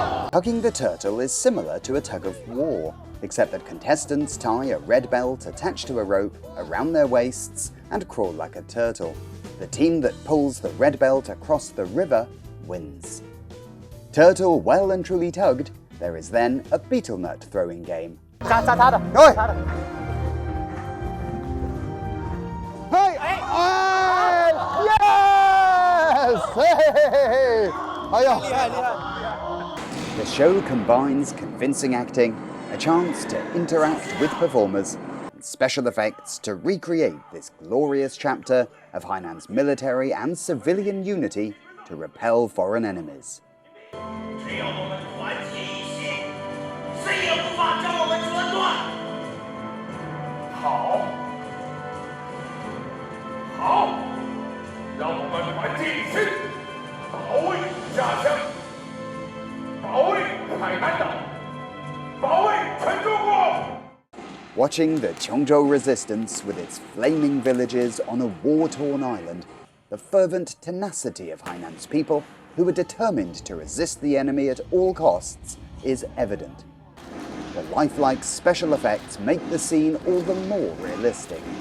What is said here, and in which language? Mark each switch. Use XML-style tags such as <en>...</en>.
<en>Tugging the turtle is similar to a tug of war, except that contestants tie a red belt attached to a rope around their waists and crawl like a turtle. The team that pulls the red belt across the river wins. Turtle well and truly tugged, there is then a beetle nut throwing game.</en> <zh>扎他的，喂扎的。嘿，哎 ，yes， 嘿嘿嘿嘿嘿，哎呦，厉害厉害！</zh> <en>The show combines convincing acting, a chance to interact with performers, and special effects to recreate this glorious chapter of Hainan's military and civilian unity to repel foreign enemies.</en> <zh>只要我们团结一心，谁也无法将我们折断。好，好，让我们团结一心，保卫家乡，保卫海南岛，保卫全中国。</zh> <en>Watching the Hainan Resistance with its flaming villages on a war-torn island, the fervent tenacity of Hainan's people, who are determined to resist the enemy at all costs, is evident. The lifelike special effects make the scene all the more realistic.</en>